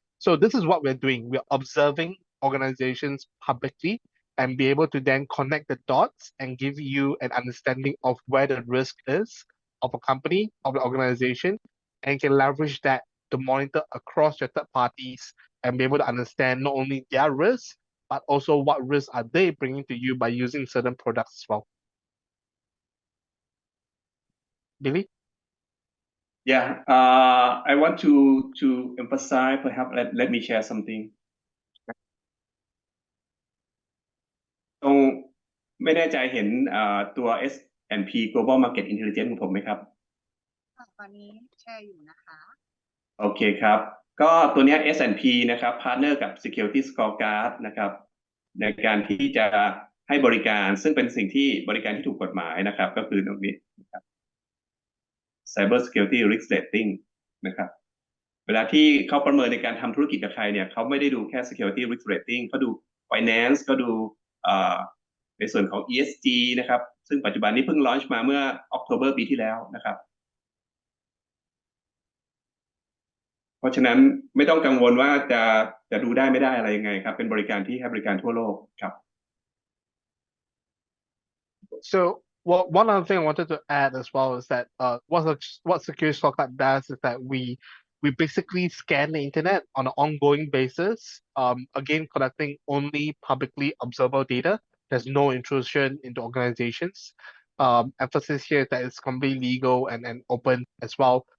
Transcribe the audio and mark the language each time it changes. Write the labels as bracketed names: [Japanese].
[English] So this is what we're doing. We're observing organizations publicly and be able to then connect the dots and give you an understanding of where the risk is of a company, of the organization, and can leverage that to monitor across your third parties and be able to understand not only their risks, but also what risks are they bringing to you by using certain products as well. Billy? Yeah, I want to emphasize, perhaps let me share something. [Thai] ตรงไม่แน่ใจเห็นตัว S&P Global Market Intelligence ของผมไหมครับ ตอนนี้แชร์อยู่นะคะ โอเคครับก็ตัวนี้ S&P นะครับพาร์ทเนอร์กับ SecurityScorecard นะครับในการที่จะให้บริการซึ่งเป็นสิ่งที่บริการที่ถูกกฎหมายนะครับก็คือตรงนี้นะครับ Cybersecurity Risk Rating นะครับเวลาที่เขาประเมินในการทำธุรกิจกับใครเนี่ยเขาไม่ได้ดูแค่ Security Risk Rating เขาดู Finance ก็ดูในส่วนของ ESG นะครับซึ่งปัจจุบันนี้เพิ่งลอนช์มาเมื่อ October ปีที่แล้วนะครับเพราะฉะนั้นไม่ต้องกังวลว่าจะดูได้ไม่ได้อะไรยังไงครับเป็นบริการที่ให้บริการทั่วโลกครับ [English] So one other thing I wanted to add as well is that what SecurityScorecard does is that we basically scan the internet on an ongoing basis, again collecting only publicly observable data. There's no intrusion into organizations. Emphasis here is that it's completely legal and open as well.